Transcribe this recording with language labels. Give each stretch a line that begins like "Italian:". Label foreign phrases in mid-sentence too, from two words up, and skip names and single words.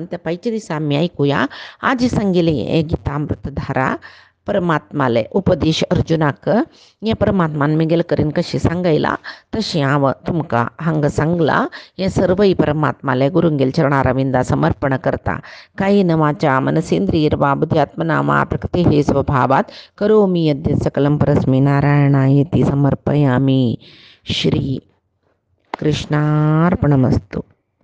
Konkani: त्या पायच्या दिसा आमी आयकुया आज सांगिल्लें हें गितामृतधारा परमात्माले उपदेश अर्जुनाक. हें परमात्मान मिगेल करीन कशें सांगयलां तशें हांव तुमकां हांगा सांगलां. हें सर्वय परमात्माले गुरुंगेल चरणारविंदा समर्पण करता.
Sanskrit: कायेन वाचा मनसेंद्रियर्वा बुद्ध्यात्मना वा प्रकृतेः स्वभावात् करोमि यद्य सकलं परस्मै नारायणायेति समर्पयामि. श्री कृष्णार्पणमस्तु.